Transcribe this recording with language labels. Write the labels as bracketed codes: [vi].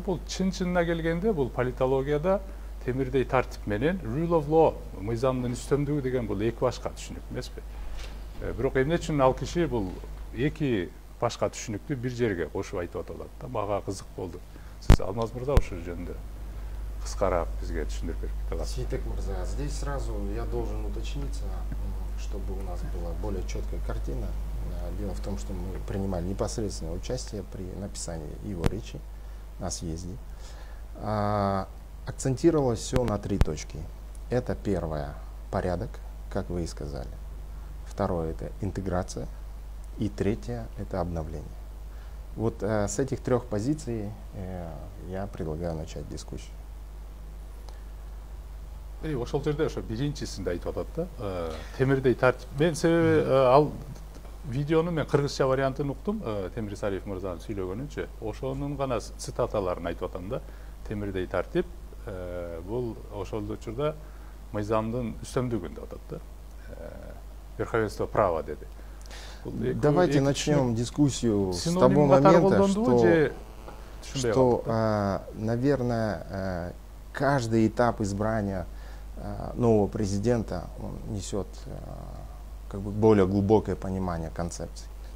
[ky] Бул чын-чынына келгенде, бул политологияда темирдей тартип менен [en] rule of law, [ky] мыйзамдын үстөмдүгү деген бул эки башка түшүнүк эмеспи? Бирок эмне үчүн ал киши бул эки башка түшүнүктү бир жерге кошуп айтып атат да. Мага кызык болду. Сиз, Алмаз мырза, ошол жөнүндө кыскараак бизге түшүндүрүп берип кете аласыз? [ru] Сейтек мырза, здесь сразу я должен уточниться, чтобы у нас была более четкая картина. Дело в том, что мы принимали непосредственное участие при написании его речи на съезде. Акцентировалось все на 3 точки. Это первое — порядок, как вы и сказали. Второе — это интеграция. И третье — это обновление. Вот с этих 3 позиций я предлагаю начать дискуссию. [ky] Ошол жерде ошо биринчисинде айтып атат да. Темирдей тартип. Мен себеби ал видеону мен кыргызча вариантын уктум, Темир Сариев мырзанын сүйлөгөнүнчө. Ошонун гана цитаталарын айтып атам да. Темирдей тартип бул ошол учурда мыйзамдын үстөмдүгүн деп атат да. [ru] Верховенство права [ky] деди. [ru] Давайте начнем дискуссию с того момента, что наверное, каждый этап избрания нового президента несет как бы более глубокое понимание концепции.